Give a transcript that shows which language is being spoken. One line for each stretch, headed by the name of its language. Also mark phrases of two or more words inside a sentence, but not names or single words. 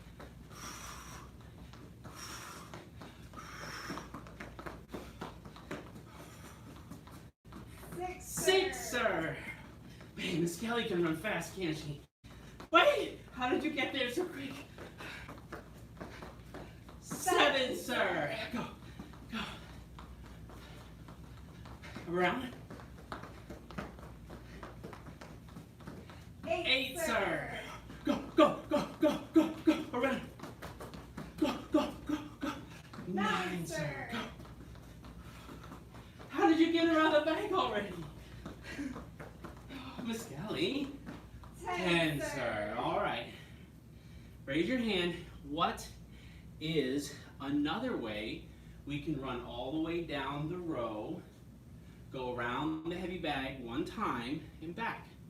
English: Six, sir. Man, Miss Kelly can run fast, can't she? Wait, how did you get there so quick? Seven, sir. Go, go. Around. Eight, sir. Go, go, go, go, go, go. Around. Go, go, go, go. Nine, sir. Go. How did you get around the bag already? Miss Kelly. 10, sir. All right. Raise your hand. What is another way we can run all the way down the row, go around the heavy bag one time, and back?